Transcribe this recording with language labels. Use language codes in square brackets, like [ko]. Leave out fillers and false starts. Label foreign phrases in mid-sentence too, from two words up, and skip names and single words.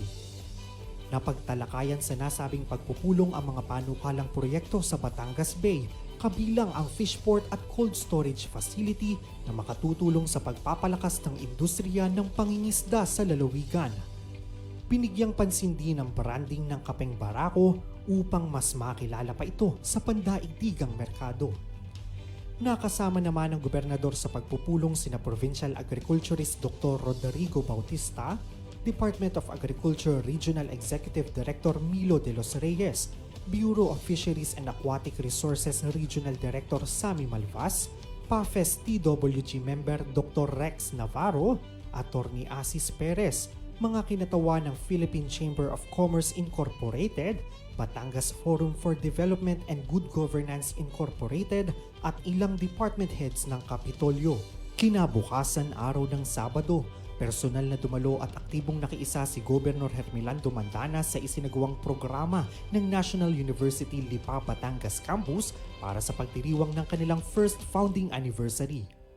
[tl] Napagtalakayan sa nasabing pagpupulong ang mga panukalang proyekto sa Batangas Bay, kabilang ang fishport at [en] cold storage facility [tl] na makatutulong sa pagpapalakas ng industriya ng pangingisda sa lalawigan. Binigyang pansin din ang branding ng Kapeng Barako upang mas makilala pa ito sa pandaigdigang merkado. Nakasama naman ng gobernador sa pagpupulong sina [en] Provincial Agriculturist [tl] Dr. Rodrigo Bautista, Department of Agriculture Regional Executive Director Milo de los Reyes, Bureau of Fisheries and Aquatic Resources Regional Director Sammy Malvas, PAFES TWG member Dr. Rex Navarro, Attorney Asis Perez, mga kinatawa ng Philippine Chamber of Commerce Incorporated, Batangas Forum for Development and Good Governance Incorporated at ilang [en] department heads [tl] ng Kapitolyo. Kinabukasan araw ng Sabado, personal na dumalo at aktibong nakiisa si Governor Hermelando Mandanas sa isinagawang programa ng National University Lipa Batangas Campus para sa pagdiriwang ng kanilang [en] first founding anniversary.